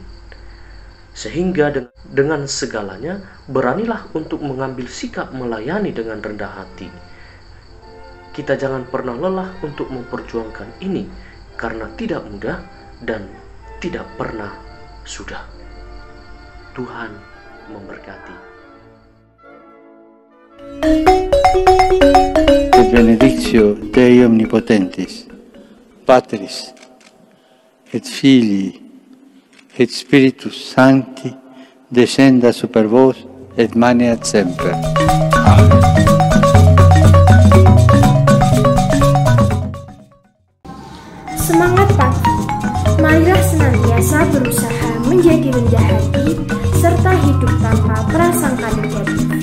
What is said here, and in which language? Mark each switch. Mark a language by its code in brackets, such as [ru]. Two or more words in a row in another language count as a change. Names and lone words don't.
[id] Sehingga dengan segalanya, beranilah untuk mengambil sikap melayani dengan rendah hati. Kita jangan pernah lelah untuk memperjuangkan ini, karena tidak mudah dan tidak pernah sudah. Tuhan memberkati. [la] Benedictio Dei Omnipotentis, Patris et Filii et Spiritus Sancti, descenda super vos et maneat semper. Amen. [id] Semangat pagi, marilah senantiasa berusaha menjadi rendah hati serta hidup tanpa prasangka negatif.